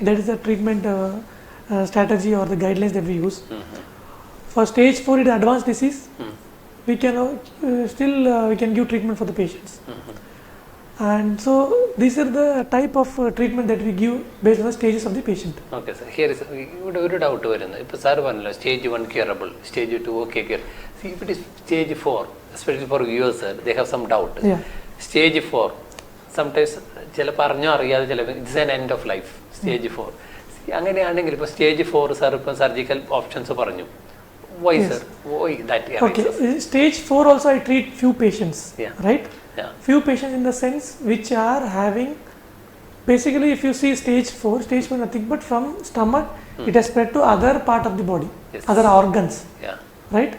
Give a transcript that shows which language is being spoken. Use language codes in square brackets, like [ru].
[en] That is the treatment strategy or the guidelines that we use. For stage 4, it is advanced disease. We can still we can give treatment for the patients. And so these are the type of treatment that we give based on the stages of the patient. Okay sir, here is [ml] ഇവിടെ ഒരു doubt വരുന്നത്. ഇപ്പോൾ sir പറഞ്ഞല്ലോ stage 1 curable, stage 2 okay cure. [en] See if it is stage 4, especially for viewers sir, they have some doubt. Yeah. Stage 4 sometimes [ml] ചില പറഞ്ഞോ അറിയാതെ ചില [en] It's an end of life. [ml] Stage 4 അങ്ങനെയാണെങ്കിൽ ഇപ്പോൾ സ്റ്റേജ് 4 സാർ ഇപ്പം സർജിക്കൽ ഓപ്ഷൻസ് പറഞ്ഞു. [en] Why, Yes. sir? Why that? Okay, stage 4 also I treat few patients, Yeah. right? Yeah. Few patients in the sense which are having, basically if you see stage 4 nothing but from stomach it has spread to other part of the body, Yes. other organs, Yeah. right?